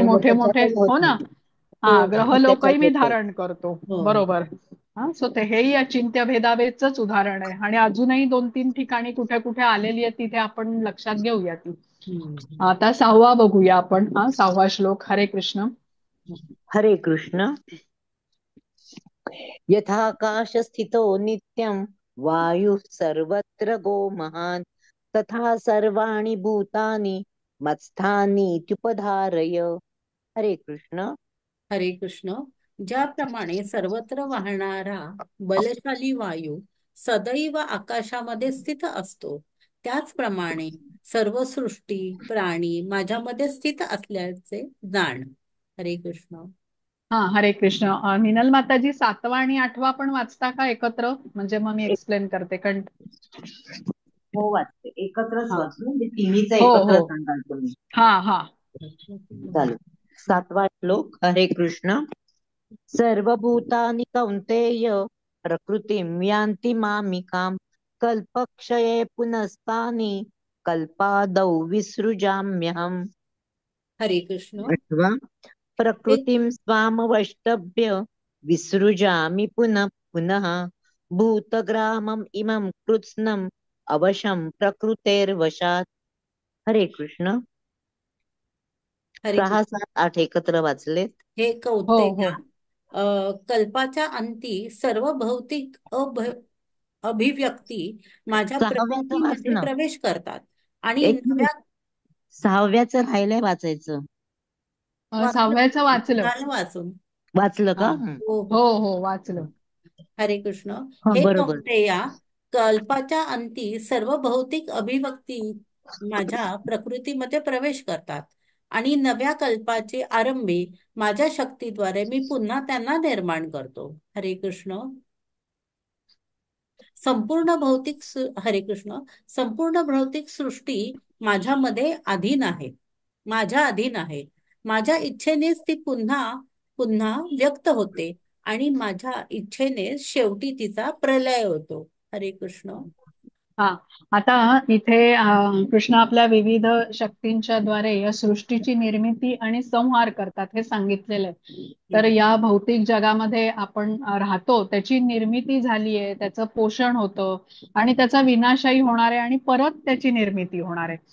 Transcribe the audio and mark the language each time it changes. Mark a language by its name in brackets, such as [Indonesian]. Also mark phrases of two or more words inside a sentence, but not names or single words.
[Marathi] पाहिलं मोठे मोठे, त्याच्यातच हो होतं. ना, हा, ग्रहलोकही मी त्याच्यात होतं. धारण करतो, बरोबर. हा, सो ते हेही अचिंत्य भेदाभेदच उदाहरण आहे आणि अजूनही 2-3 ठिकाणी कुठे कुठे आलेली आहे, तिथे आपण लक्षात घेऊया ती. आता 6वा बघूया आपण. हा, 6वा श्लोक. हरे कृष्ण. हरे कृष्ण. [Sanskrit] यथाकाश स्थितो नित्यं वायुः सर्वत्र गो महान् तथा सर्वाणि भूतानि मत्स्थानीत्युपधारय. [Marathi] हरे कृष्ण. हरे कृष्ण. ज्याप्रमाणे सर्वत्र वाहणारा बलशाली वायू सदैव आकाशामध्ये स्थित असतो, त्याचप्रमाणे सर्व सृष्टी प्राणी माझ्यामध्ये स्थित असल्याचे जाण. हरे कृष्ण. हा, हरे कृष्ण. मिनल माताजी, 7वा आणि 8वा पण वाचता का एकत्र? म्हणजे मग मी एक- एक्सप्लेन करते कारण हो, वाचते. एकत्रच हा. वाचू, म्हणजे तिन्हीचा हो हो. एकत्र सांगाल तुम्ही. हा हा. चालेल. 7वा श्लोक. हरे कृष्ण. [Sanskrit] सर्वभूतानि कौन्तेय प्रकृतिं यान्ति मामिकां कल्पक्षये पुनस्तानि कल्पादौ विसृजाम्यहम्. [Marathi] हरे कृष्ण. 8वा. हे [Sanskrit] प्रकृतिं स्वामवष्टभ्य विसृजामि पुनः पुनः भूतग्रामम् इमं कृत्स्नम् अवशं प्रकृतेर्वशात्. [Marathi] हरे कृष्ण. हरे 6, 7, 8 एकत्र वाचलेत. हे हो कौंतेया, हो. कल्पाच्या अंती सर्व भौतिक अभिव्यक्ती माझ्या 6व्याचं प्रकृतीमध्ये वाचणं. प्रवेश करतात आणि एक मिनिट. नव्या 6व्याचं राहिलंय वाचायचं. 6व्याचं वाचलं. झालं वाचून. वाचलं हा. का? हो हो हो. हो, वाचलं. हरे कृष्ण. हा, हे बरोबर. कौंतेया, कल्पाच्या अंती सर्व भौतिक अभिव्यक्ती माझ्या प्रकृतीमध्ये प्रवेश करतात आणि नव्या कल्पाचे आरंभी माझ्या शक्तीद्वारे मी पुन्हा त्यांना निर्माण करतो. हरे कृष्ण. हरे कृष्ण. संपूर्ण भौतिक सृष्टी माझ्यामध्ये अधीन आहे, माझ्या अधीन आहे. माझ्या इच्छेनेच ती पुन्हा पुन्हा व्यक्त होते आणि माझ्या इच्छेने शेवटी तिचा प्रलय होतो. हरे कृष्ण. हा. आता इथे कृष्ण आपल्या विविध शक्तींच्या द्वारे या सृष्टीची निर्मिती आणि संहार करतात हे सांगितलेलं आहे. तर हम्म, या भौतिक जगामध्ये आपण राहतो, त्याची निर्मिती झालीये, त्याचं पोषण होतं आणि त्याचा विनाशही होणार आहे आणि परत त्याची निर्मिती होणार आहे.